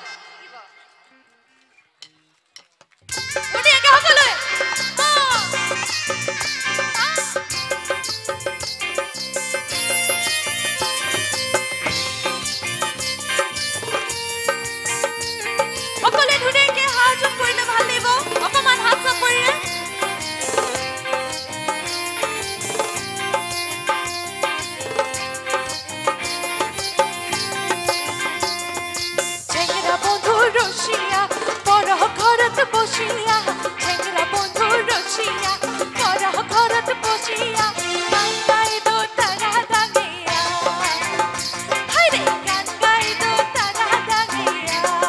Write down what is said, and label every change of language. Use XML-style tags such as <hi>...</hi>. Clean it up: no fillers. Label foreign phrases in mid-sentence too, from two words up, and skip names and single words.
<as>ধুনীয়াকৈ সকলোৱে সকলোৱে ধুনীয়াকৈ সহযোগ কৰিলে ভাল লাগিব অকমান হাত চাপৰিৰে</as> <rkt>বসিয়া ঝেংরা বন্ধু রসিয়া পর ঘরত বসিয়া গান গাই দো তারা দাগিয়া হাইরে গান গাই দো তারা দাগিয়া</rkt>